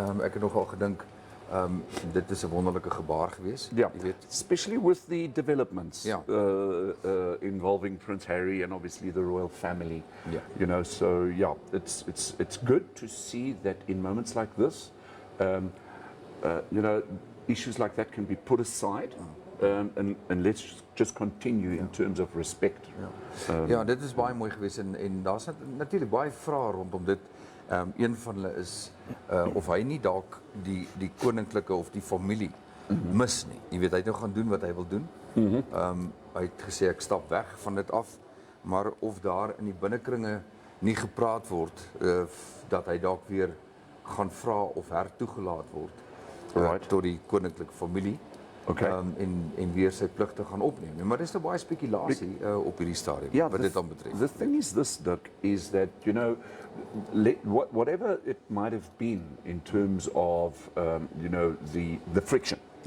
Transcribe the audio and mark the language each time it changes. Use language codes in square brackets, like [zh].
[af] Ek het nogal gedink dit is 'n wonderlike gebaar geweest. Jy weet, [en] especially with the developments involving Prince Harry and obviously the royal family. You know, so it's good to see that in moments like this, you know, issues like that can be put aside and let's just continue in terms of respect. [af] Dit is baie mooi geweest en daar's natuurlik baie vrae rondom dit. Een van hulle is of hy nie dalk die koninklike of die familie mis nie. Jy weet, hy het nou gaan doen wat hy wil doen. Hy het gesê ek stap weg van dit af, maar of daar in die binnekringe nie gepraat word dat hy dalk weer gaan vra of hertoegelaat word tot die koninklike familie. En weer sy pligte gaan opneem. Maar dis 'n baie spekulasie op hierdie stadium wat dit dan betref. [en] The thing is this, Dirk, is that, you know, whatever it might have been in terms of, you know, the friction.